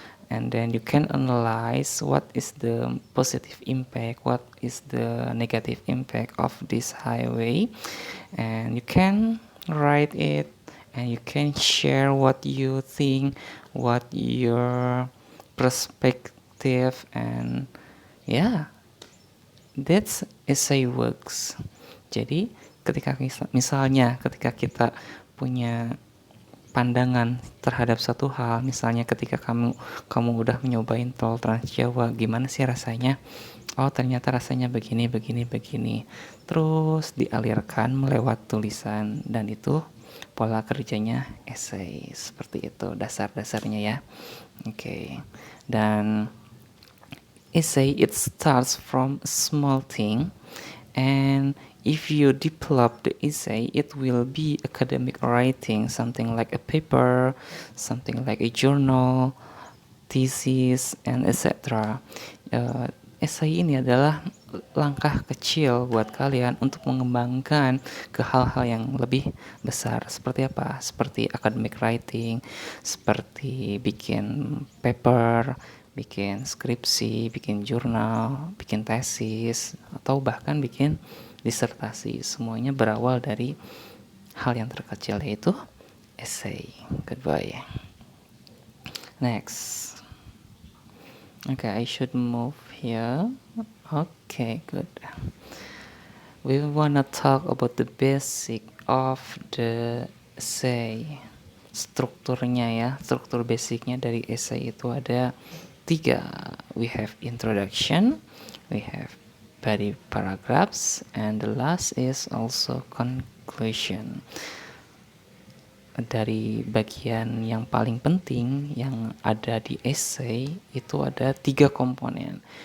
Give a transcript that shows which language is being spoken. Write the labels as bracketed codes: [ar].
[en] and then you can analyze what is the positive impact, what is the negative impact of this highway, and you can write it and you can share what you think, what your perspective, and yeah, that's essay works. [id] Jadi ketika misalnya ketika kita punya pandangan terhadap satu hal, misalnya ketika kamu udah nyobain tol Trans Jawa, gimana sih rasanya? Oh, ternyata rasanya begini. Terus dialirkan melewat tulisan, dan itu pola kerjanya essay. Seperti itu dasar-dasarnya ya. Oke. [en] Dan essay, it starts from a small thing, and if you develop the essay, it will be academic writing, something like a paper, something like a journal, thesis, and etc. [id] Essay ini adalah langkah kecil buat kalian untuk mengembangkan ke hal-hal yang lebih besar. Seperti apa? Seperti academic writing, seperti bikin paper, bikin skripsi, bikin jurnal, bikin tesis, atau bahkan bikin disertasi. Semuanya berawal dari hal yang terkecil, yaitu essay. [en] Goodbye. Next. Okay, I should move here. Okay, good. We wanna talk about the basic of the essay. [id] Strukturnya ya, struktur basicnya dari essay itu ada 3. [en] We have introduction, we have body paragraphs, and the last is also conclusion. [id] Dari bagian yang paling penting yang ada di essay itu ada 3 komponen.